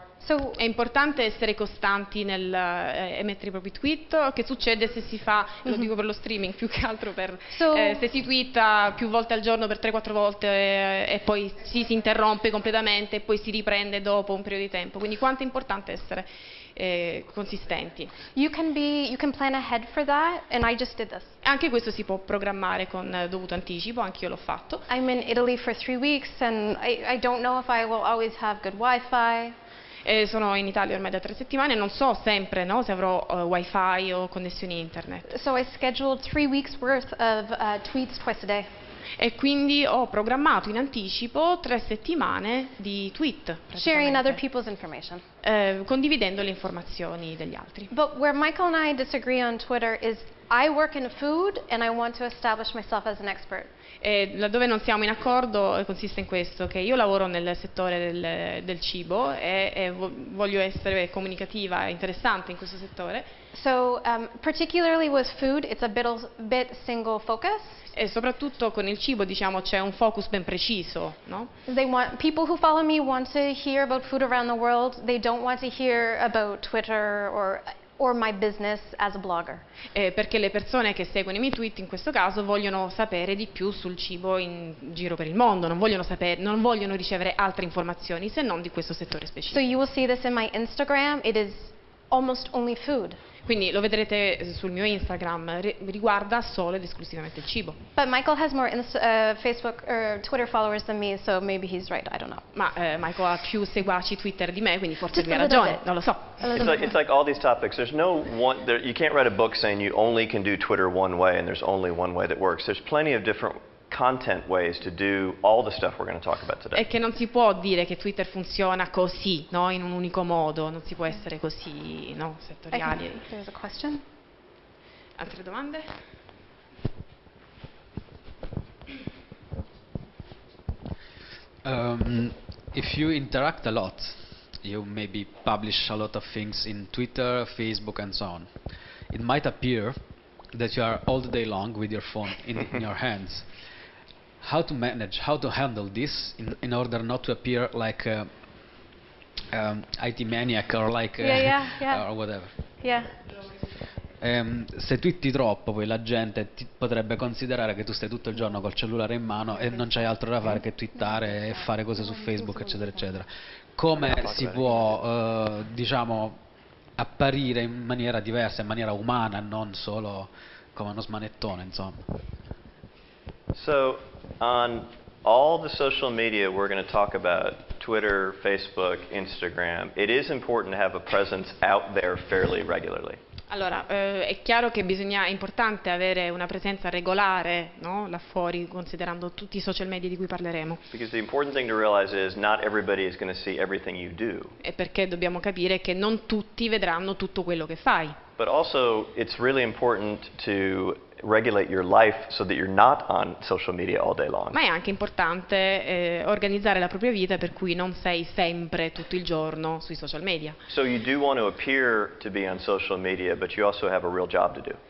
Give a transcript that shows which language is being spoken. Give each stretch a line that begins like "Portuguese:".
Italian: È importante essere costanti nel emettere i propri tweet. Che succede se si fa, lo dico per lo streaming più che altro, se si twitta più volte al giorno per 3-4 volte e poi si interrompe completamente e poi si riprende dopo un periodo di tempo. Quindi quanto è importante essere consistenti.
English: You can plan ahead for that, and I just did this.
Italian: Anche questo si può programmare con dovuto anticipo, anche io l'ho fatto.
English: I'm in Italy for 3 weeks and I don't know if I will always have good Wi-Fi.
Italian: Sono in Italia ormai da 3 settimane, non so sempre, no, se avrò wifi o connessioni internet.
English: So I scheduled 3 weeks worth of tweets twice a day.
Italian: E quindi ho programmato in anticipo 3 settimane di tweet,
English: sharing other people's information.
Italian: Condividendo le informazioni degli altri.
English: But where Michael and I disagree on Twitter is I work in food and I want to establish myself as an expert.
Italian: Laddove non siamo in accordo consiste in questo, che io lavoro nel settore del cibo e voglio essere comunicativa e interessante in questo settore.
English: So particularly with food, it's a bit single focus.
Italian: E soprattutto con il cibo, diciamo, c'è un focus ben preciso, no?
English: People who follow me want to hear about food around the world. They don't want to hear about Twitter or my business as a blogger.
Italian: Perché le persone che seguono i miei tweet in questo caso vogliono sapere di più sul cibo in giro per il mondo, non vogliono ricevere altre informazioni se non di questo settore specifico.
English: So you will see this in my Instagram. It is almost only food.
Italian: Quindi lo vedrete sul mio Instagram, riguarda solo ed esclusivamente il cibo.
English: But Michael has more Facebook or Twitter followers than me, so maybe he's right, I don't know.
Italian: Ma Michael ha più seguaci Twitter di me, quindi forse lui ha ragione, non lo so.
English: It's like all these topics. There's no one, you can't write a book saying you only can do Twitter one way and there's only one way that works. There's plenty of different content ways to do all the stuff we're going to talk about today.
Italian: È che non si può dire che Twitter funziona così, no? In un unico modo, non si può essere così, no? Settoriali.
English: There's a question.
Italian: Altre domande?
English: If you interact a lot, you maybe publish a lot of things in Twitter, Facebook and so on. It might appear that you are all the day long with your phone in your hands. How to manage, how to handle this in order not to appear like a IT maniac or like or whatever. Yeah.
Italian: Se twitti troppo, poi la gente potrebbe considerare che tu stai tutto il giorno col cellulare in mano e non c'hai altro da fare che twittare e fare cose su Facebook, eccetera, eccetera. Come si può, diciamo, apparire in maniera diversa, in maniera umana, non solo come uno smanettone, insomma?
English: So, on all the social media we're going to talk about, Twitter, Facebook, Instagram, it is important to have a presence out there fairly regularly.
Italian: Allora, è chiaro che è importante avere una presenza regolare, no? Là fuori, considerando tutti i social media di cui parleremo.
English: Because the important thing to realize is not everybody is going to see everything you do.
Italian: E perché dobbiamo capire che non tutti vedranno tutto quello che fai.
English: But also, it's really important to regulate your life so that you're not on social media all day long.
Italian: Ma è anche importante organizzare la propria vita per cui non sei sempre tutto il giorno sui social media.
English: So you do want to appear to be on social media, but you also have a real job to do.